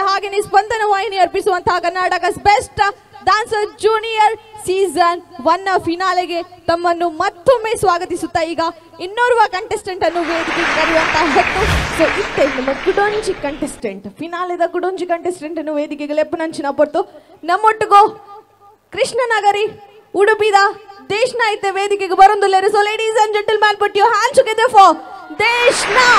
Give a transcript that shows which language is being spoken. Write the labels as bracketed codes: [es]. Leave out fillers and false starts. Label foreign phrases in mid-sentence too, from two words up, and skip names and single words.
[kn] ಹಾಗೆಯೇ ಸ್ಪಂದನ ವಾಹಿನಿ ಅರ್ಪಿಸುವಂತಹ ಕರ್ನಾಟಕದ ಬೆಸ್ಟ್ ಡ್ಯಾನ್ಸರ್ ಜೂನಿಯರ್ ಸೀಸನ್ 1 ಫಿನಾಲೆಗೆ ತಮ್ಮನ್ನು ಮತ್ತೊಮ್ಮೆ ಸ್ವಾಗತಿಸುತ್ತಾ ಈಗ ಇನ್ನೋರ್ವ ಕಂಟೆಸ್ಟೆಂಟ್ ಅನ್ನು ವೇದಿಕೆಗೆ ಕರೆಯುವಂತಹ ಹೊತ್ತು. [tcy] ಸೊ ಇತ್ತೆ ನಮ್ಮ ಗುಡೊಂಜಿ ಕಂಟೆಸ್ಟೆಂಟ್ ಫಿನಾಲೆದ ಗುಡೊಂಜಿ ಕಂಟೆಸ್ಟೆಂಟ್ ಅನ್ನು ವೇದಿಕೆಗೆ ಲೆಪ್ಪನಂಚಿನ ಪೊರ್ತು ನಮ್ಮೊಟ್ಟಿಗೂ ಕೃಷ್ಣನಗರಿ ಉಡುಪಿದ ದೇಶ್ನ ಐತೆ ವೇದಿಕೆಗೆ ಬರೊಂದುಲ್ಲೆರು. [en] So ladies and gentleman put your hands together for ದೇಶ್ನ.